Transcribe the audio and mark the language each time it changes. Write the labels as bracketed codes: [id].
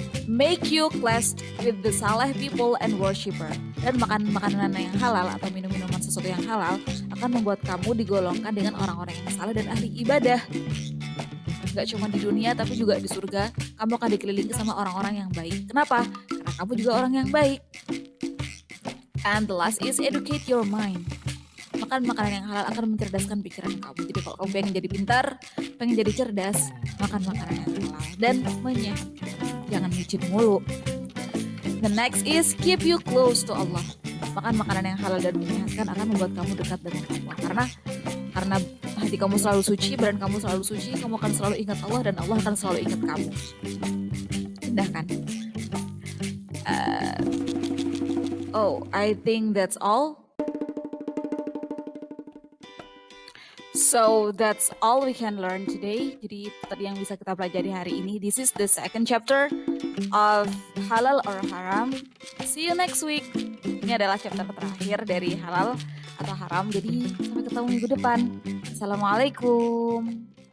[en] Make you blessed with the saleh people and worshipper. [id] Dan makan makanan yang halal atau minum-minuman sesuatu yang halal akan membuat kamu digolongkan dengan orang-orang yang saleh dan ahli ibadah. Gak cuma di dunia tapi juga di surga, kamu akan dikelilingi sama orang-orang yang baik. Kenapa? Karena kamu juga orang yang baik. [en] And the last is educate your mind. [id] Makan makanan yang halal akan mencerdaskan pikiran kamu. Jadi kalau kamu pengen jadi pintar, pengen jadi cerdas, makan makanan yang halal dan menyehatkan. Jangan micin mulu. [en] The next is keep you close to Allah. [id] Makan makanan yang halal dan menyehatkan akan membuat kamu dekat dengan Allah. Karena hati kamu selalu suci, badan kamu selalu suci, kamu akan selalu ingat Allah dan Allah akan selalu ingat kamu. Indah kan? [en] I think that's all. So that's all we can learn today. [id] Jadi tadi yang bisa kita pelajari hari ini. [en] This is the second chapter of halal or haram. See you next week. [id] Ini adalah chapter terakhir dari halal atau haram. Jadi sampai ketemu minggu depan. Assalamualaikum.